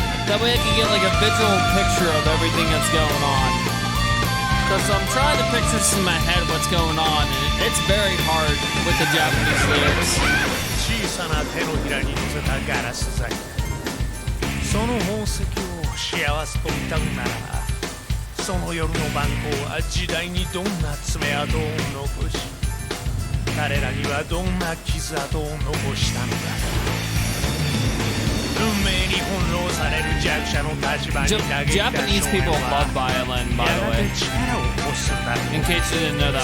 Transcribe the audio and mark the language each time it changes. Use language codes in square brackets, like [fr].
[en] That way I can get like a visual picture of everything that's going on. Because I'm trying to picture this in my head what's going on, and it's very hard with the Japanese lyrics. [ja] 小さな手のひらに乗せたガラス細工その宝石を幸せと歌うならその夜の番号は時代にどんな爪痕を残し彼らにはどんな傷跡を残したのか運命に翻弄される弱者の立場に投げた [en] Japanese people love violin, by the way. [ja] 力を欲するだろう [en] In case you didn't know that